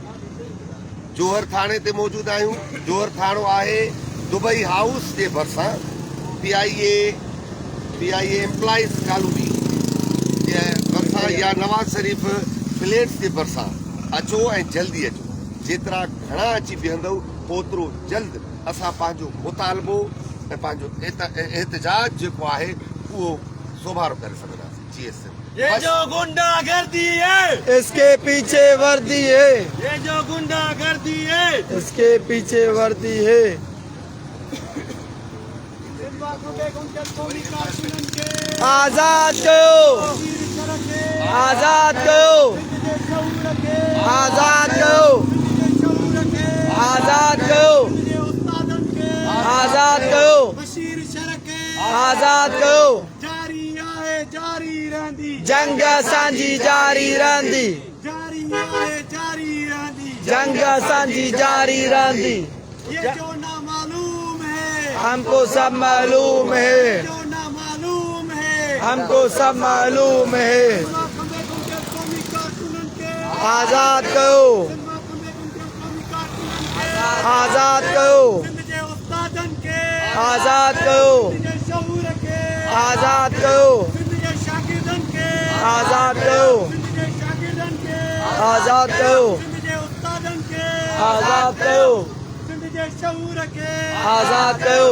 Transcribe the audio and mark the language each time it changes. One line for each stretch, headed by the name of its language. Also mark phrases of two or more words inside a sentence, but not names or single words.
Sindhi: जोहर थाणे ते मौजूदु आहियूं। जोहर थाणो आहे दुबई हाउस जे भरिसां PIA एम्प्लॉइज़ कॉलोनी जे भरिसां या नवाज़ शरीफ़ फ्लैट्स जे भरिसां अचो ऐं जल्दी अचो। जेतिरा घणा अची बीहंदव ओतिरो जल्द असां पंहिंजो मुतालबो ऐं पंहिंजो एहतजाज जेको आहे उहो सोभारो करे सघंदासीं।
Urdu: یہ جو غنڈہ گردی ہے اس کے پیچھے وردی ہے یہ جو غنڈہ گردی ہے اس کے پیچھے وردی ہے
Sindhi: आजाद कयो आजाद कयो आजाद कयो आजाद कयो आजाद कयो आजाद कयो जारी आहे जारी रहंदी जंग असांजी जारी रहंदी जारी आहे जारी रहंदी जंग असांजी जारी रहंदी
Urdu: یہ جو نامعلوم ہے ہم کو سب معلوم ہے جو نامعلوم ہے ہم کو سب معلوم ہے
Sindhi: आजाद कयो आजाद कयो आजाद कयो आजाद कयो आजाद कयो आजाद कयो आजाद कयो आजाद कयो